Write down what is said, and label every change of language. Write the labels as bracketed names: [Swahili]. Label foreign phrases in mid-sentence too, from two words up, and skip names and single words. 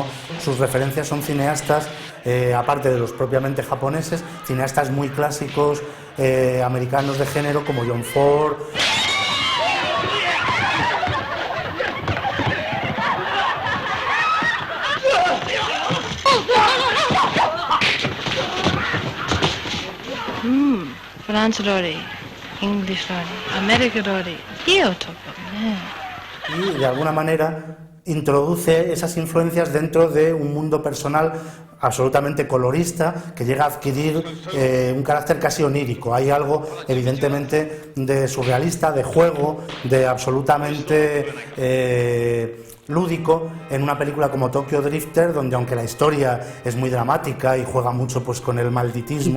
[Spanish] Sus referencias son cineastas, aparte de los propiamente japoneses, cineastas muy clásicos americanos de género como John Ford. [Japanese] France 料理、English 料理、American 料理、いい男ね。 [Spanish] Y de alguna manera introduce esas influencias dentro de un mundo personal absolutamente colorista que llega a adquirir un carácter casi onírico. Hay algo evidentemente de surrealista, de juego, de absolutamente lúdico en una película como Tokyo Drifter, donde aunque la historia es muy dramática y juega mucho pues con el malditismo